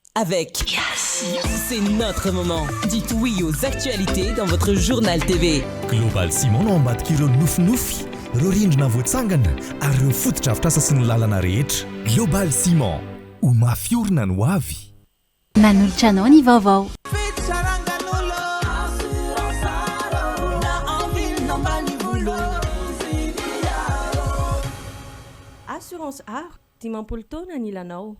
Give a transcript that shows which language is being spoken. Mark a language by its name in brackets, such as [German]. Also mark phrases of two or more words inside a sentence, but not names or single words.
[French] avec C'est notre moment. Dites oui aux actualités dans votre journal TV. [Malagasy] Global Simon no ambadik'ireo nofinofi, ireo rindrina voatsangana ary ireo fotodrafitrasa sy ny lalana rehetra. Global Simon, ho mafiorina no avy. Manolotra anao ny vaovao. Assurance art, dimampolo taona ny ilanao.